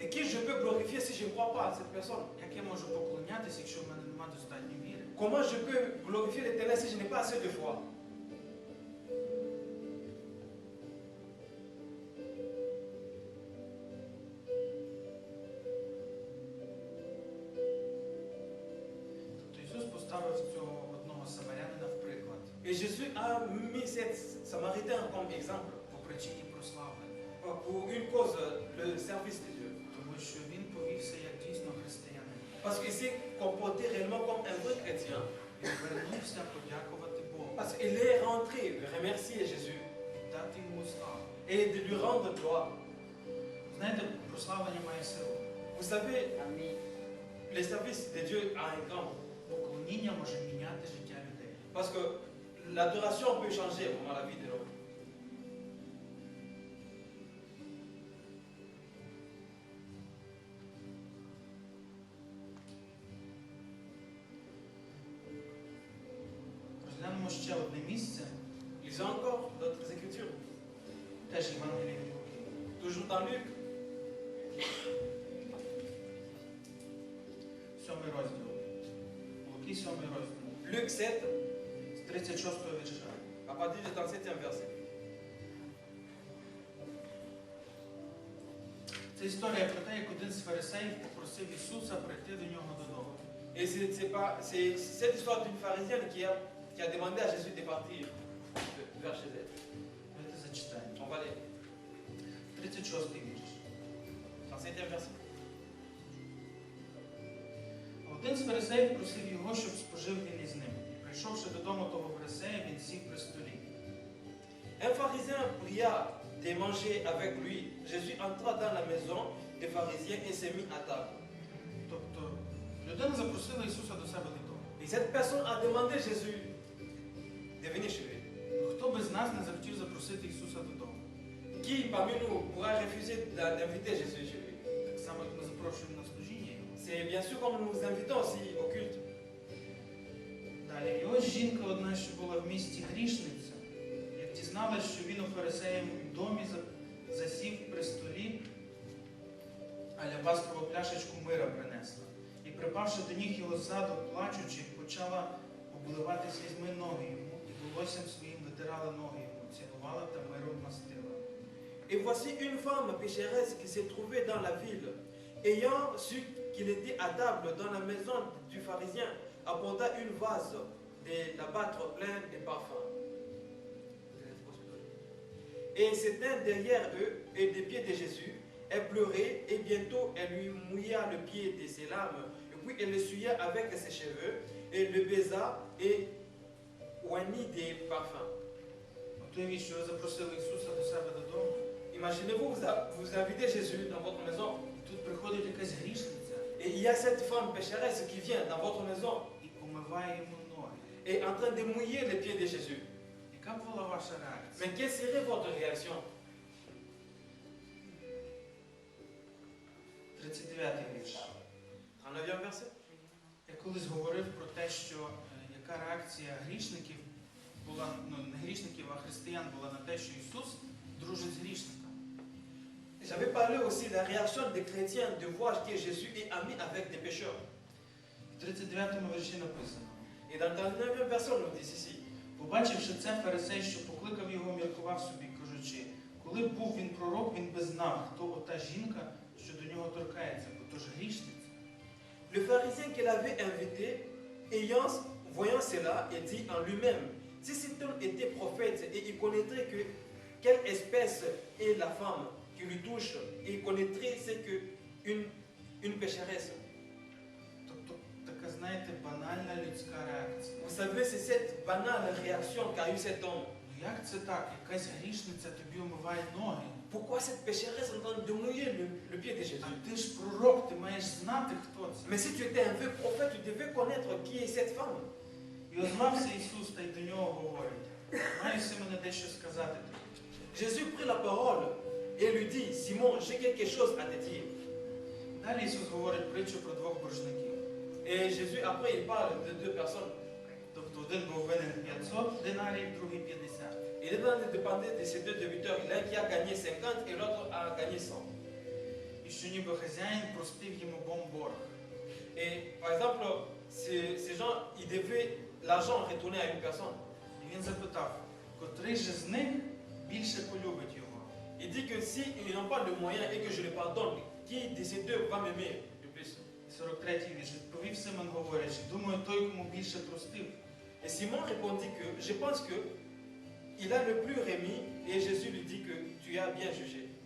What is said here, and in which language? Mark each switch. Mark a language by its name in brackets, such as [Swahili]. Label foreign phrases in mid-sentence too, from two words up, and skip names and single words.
[French] Et qui je peux glorifier si je ne crois pas à cette personne? [Ukrainian] Як я можу поклонятися, якщо в мене немає достатньо віри? [French] Comment je peux glorifier l'Éternel si je n'ai pas assez de foi? [Ukrainian] Тобто Ісус поставив цього одного самарянина в приклад [French] Et Jésus a mis cette Samaritain comme exemple [Ukrainian] по причині прославлення, [French] pour une cause, le service de Dieu. [Ukrainian] тому що він повівся як дійсно християнин. [French] Parce qu'il s'est comporté réellement comme un vrai chrétien. [Ukrainian] Він вернувся подякувати Богу, [French] Parce qu'il est rentré remercier Jésus [Ukrainian] дати йому славу. [French] et de lui rendre gloire. [Ukrainian] Знаєте, прославлення має силу. [French] Vous savez, Amen. le service de Dieu a un grand. [Ukrainian] Поклоніння може міняти життя людей. [French] Parce que l'adoration peut changer vraiment la vie de l'homme. [Ukrainian] Розглянемо ще одне місце, [French] Lisons encore d'autres écritures. [Ukrainian] теж Євангеліє від Луки. [French] Toujours dans Luc, [Ukrainian] 7 розділ. Луки 7 розділ. [French] Luc 7, [Ukrainian] З 36-го вірша. [French] à partir du 37e verset. [Ukrainian] Це історія про те, як один з фарисеїв попросив Ісуса прийти до нього додому. [French] Et c'est cette histoire d'une pharisienne qui a demandé à Jésus de partir vers chez elle. [Ukrainian] Давайте зачитаємо. [French] On va aller. [Ukrainian] 36-й вірш. [French] 37e verset. [Ukrainian] Один з фарисеїв просив його, щоб спожив він із ним. І прийшовши додому того фарисея, він сів при столі. [French] Un pharisien pria de manger avec lui. Jésus entra dans la maison des pharisiens et s'est mis à table. [Ukrainian] Тобто людина запросила Ісуса до себе додому. [French] Et cette personne a demandé à Jésus de venir chez lui. [Ukrainian] Хто би з нас не захотів запросити Ісуса додому? [French] Qui parmi nous pourra refuser d'inviter Jésus chez lui? [Ukrainian] Так само, як ми запрошуємо на служіння Його. [French] C'est bien sûr comme nous nous invitons aussi au culte. [Ukrainian] Далі. І ось жінка одна, що була в місті грішниця, як дізналась, що він у фарисеєвому домі засів при столі, алябастрову пляшечку мира принесла. І, припавши до ніг його ззаду, плачучи, почала обливати слізьми ноги йому, і волоссям своїм витирала ноги йому, цілувала та миром мастила. [French] Et voici une femme pécheresse qui s'est trouvée dans la ville. Ayant su qu'il était à table dans la maison du pharisien, apporta une vase de l'albâtre plein de parfums. Et s'éteint derrière eux et des pieds de Jésus. Elle pleurait et bientôt elle lui mouilla le pied de ses larmes. Et puis elle l'essuya avec ses cheveux et le baisa et oignit des parfums. [Ukrainian] От уявіть, що ви запросили Ісуса до себе додому, [French] Imaginez-vous, vous invitez Jésus dans votre maison. [Ukrainian] і тут приходить якась грішниця [French] Et il y a cette femme pécheresse qui vient dans votre maison [Ukrainian] і омиває йому ноги. [French] et en train de mouiller les pieds de Jésus. [Ukrainian] Яка б була ваша реакція? [French] Mais quelle serait votre réaction? [Ukrainian] 39-й вірш. [French] 39e verset. [Ukrainian] Я колись говорив про те, що яка реакція грішників була, не грішників, а християн була на те, що Ісус дружить з грішниками. [French] J'avais parlé aussi de la réaction des chrétiens de voir que Jésus est ami avec des pécheurs. [Ukrainian] В 39-му вірші написано. [French] Et dans le 39e verset, on nous dit ici. [Ukrainian] Побачивши це, фарисей, що покликав його, міркував собі, кажучи, коли б був він пророк, він би знав, хто ота жінка, що до нього торкається, бо то ж грішниця. [French] Le pharisien qu'il avait invité, voyant cela, il dit en lui-même, si cet homme était prophète et il connaîtrait que quelle espèce est la femme qui lui touche, et il connaîtrait c'est que une pécheresse. [Ukrainian] Тобто, така, знаєте, банальна людська реакція. [French] Vous savez, c'est cette banale réaction qu'a eu cet homme. [Ukrainian] Ну як це так? Якась грішниця тобі омиває ноги. [French] Pourquoi cette pécheresse est en train de mouiller le pied de Jésus? [Ukrainian] А ти ж пророк, ти маєш знати, хто це. [French] Mais si tu étais un vrai prophète, tu devais connaître qui est cette femme. [Ukrainian] І озвався Ісус та й до нього говорить. Маю Симоне дещо сказати тобі. [French] Jésus prit la parole et lui dit, Simon, j'ai quelque chose à te dire. [Ukrainian] Далі Ісус говорить притчу про двох боржників. [French] Et Jésus, après, il parle de deux personnes. [Ukrainian] Тобто один був винен 500 динарів, другий 50. [French] Et les dépendait de ces deux débiteurs. L'un qui a gagné 50 et l'autre a gagné 100. [Ukrainian] І що ніби хазяїн простив їм обом борг. [French] Et par exemple, ces gens, ils devaient l'argent retourner à une personne. [Ukrainian] І він запитав, котрий же з них більше полюбить його? [French] Il dit que s'ils n'ont pas de moyens et que je les pardonne, qui de ces deux va m'aimer le plus? [Ukrainian] 43-й вірш. Відповів Симон, говорячи, думаю, той, кому більше простив. [French] Et Simon répondit que je pense que il a le plus remis et Jésus lui dit que tu as bien jugé.